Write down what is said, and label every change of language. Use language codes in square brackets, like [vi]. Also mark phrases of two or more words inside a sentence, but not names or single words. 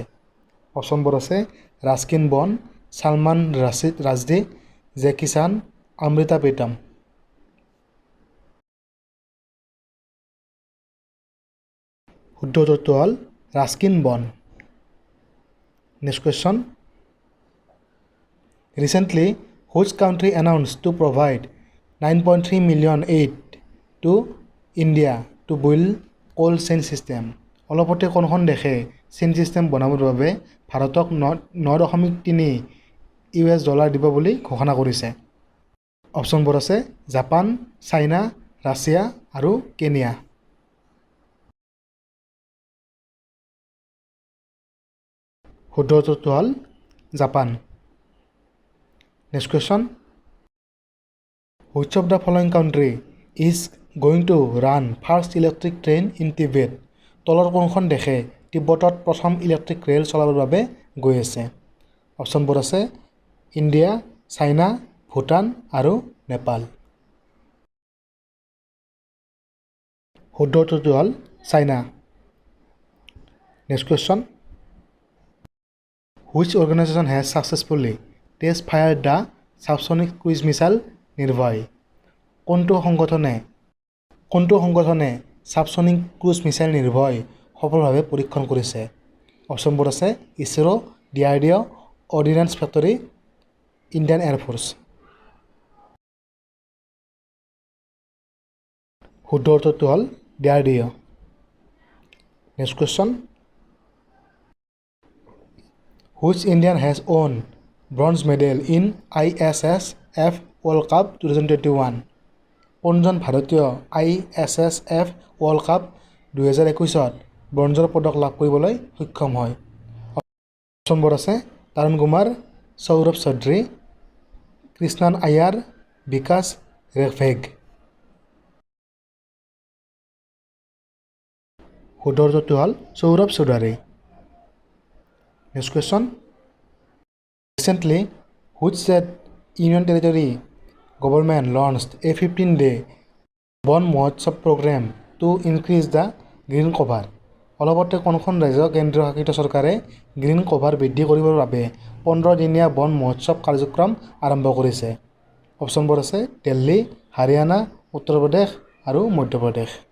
[as] অপশ্যনবোৰ আছে ৰাস্কিন বণ্ড, ছালমান ৰাজদী, জেকি চান, অমৃতা প্ৰীতম। শুদ্ধ উত্তৰটো হ'ল ৰাস্কিন বন। [en] Next question, recently which country announced to provide 9.3 million aid to India to build cold chain system? [as] অলপতে কোনখন দেশে চেইন ছিষ্টেম বনাবৰ বাবে ভাৰতক 9.3 US ডলাৰ দিব বুলি ঘোষণা কৰিছে? অপশ্যনবোৰ আছে জাপান, চাইনা, ৰাছিয়া আৰু কেনিয়া। শুদ্ধ উত্তৰটো হ'ল জাপান। [en] Next question, which of the following country is going to run first electric train in Tibet? [as] তলৰ কোনখন দেশে তিব্বতত প্ৰথম ইলেক্ট্ৰিক ৰেল চলাবৰ বাবে গৈ আছে? অপশ্যনবোৰ আছে ইণ্ডিয়া, চাইনা, ভূটান আৰু নেপাল। শুদ্ধ উত্তৰটো হ'ল চাইনা। [en] নেক্সট কুৱেশ্যন, which organization has successfully test fired the subsonic cruise missile নিৰ্ভয়? [as] কোনটো সংগঠনে সাবসনিক ক্ৰুজ মিছাইল নিৰ্ভয় সফলভাৱে পৰীক্ষণ কৰিছে? অপশ্যনবোৰ আছে ইছৰো, DRDO, অৰ্ডিনেন্স ফেক্টৰী, ইণ্ডিয়ান এয়াৰফ'ৰ্চ। শুদ্ধ উত্তৰটো হ'ল DRDO। [en] নেক্সট কুৱেশ্যন, which Indian has won bronze medal in ISSF World Cup 2021? [as] কোনজন ভাৰতীয় ISSF ৱৰ্ল্ড কাপ 2021ত ব্ৰঞ্জৰ পদক লাভ কৰিবলৈ সক্ষম হয়? অপশ্যনবোৰ আছে তৰুণ কুমাৰ, সৌৰভ চৌধুৰী, কৃষ্ণন আয়াৰ, বিকাশ ৰেভেগ। শুদ্ধ উত্তৰটো হ'ল সৌৰভ চৌধুৰী। [en] Next question, recently which state union territory government launched a 15-day বন মহোৎসৱ program to increase the green cover? [as] অলপতে কোনখন ৰাজ্য কেন্দ্ৰীয় শাসিত চৰকাৰে [en] green cover [as] বৃদ্ধি কৰিবৰ বাবে 15-দিনীয়া বন মহোৎসৱ কাৰ্যক্ৰম আৰম্ভ কৰিছে? অপশ্যনবোৰ আছে দিল্লী, হাৰিয়ানা, উত্তৰ প্ৰদেশ আৰু মধ্যপ্ৰদেশ।